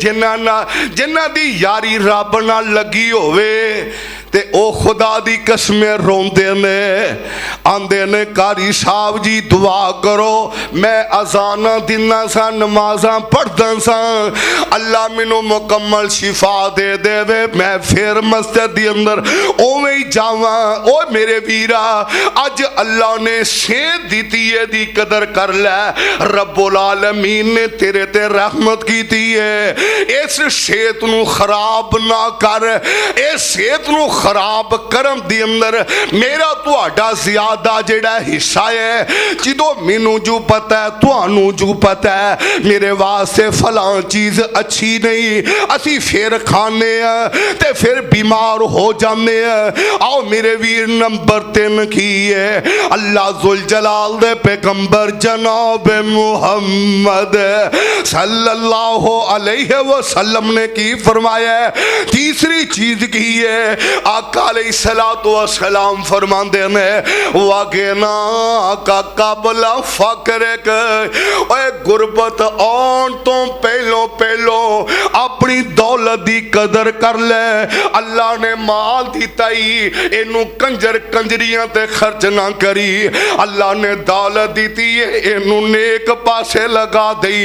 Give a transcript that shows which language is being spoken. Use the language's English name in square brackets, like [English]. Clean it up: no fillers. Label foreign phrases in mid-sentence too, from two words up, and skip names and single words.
[Punjabi] جنہاں دی یاری رب نال لگی ہووے تے او خدا دی قسمیں روندے نے، آندے نے قاری صاحب جی دعا کرو، میں اذاناں دینا سا، نمازاں پڑھدا سا، اللہ مینوں مکمل شفا دے دیوے، میں فیر مسجد دی اندر اویں ہی جاواں. او میرے ویرا، اج اللہ نے صحت دتی ہے دی قدر کر لے. ربّ العالمین نے تیرے تے رحمت کی ہے. اس صحت نوں خراب نہ کر. اس صحت نوں خراب کرم دی اندر میرا تہاڈا زیادہ جیہڑا حصہ ہے. جدوں مینوں جو پتا ہے، تہانوں جو پتا ہے میرے واسطے فلاں چیز اچھی نہیں، اسی فیر کھانے تے فیر بیمار ہو جانے. آؤ میرے ویر، نمبر 3 کی ہے اللہ ذوالجلال دے پیغمبر جناب محمد [Arabic] صَلَّى اللهُ عَلَيْهِ وَسَلَّمَ [Punjabi] نے کی فرمایا. تیسری چیز کی ہے آقا [Arabic] عَلَيْهِ الصَّلَاةُ وَالسَّلَامُ [Punjabi] فرماتے نے [Arabic] وَغِنَاكَ قَبْلَ فَقْرِكَ, [Punjabi] اوئے غربت آؤن توں پہلوں پہلوں اپنی دولت دی قدر کر لے. اللہ نے مال دتا ای، اینوں کنجر کنجریاں تے خرچ نہ کریں. اللہ نے دولت دتی ہے، اینوں نیک پاسے لا دئیں.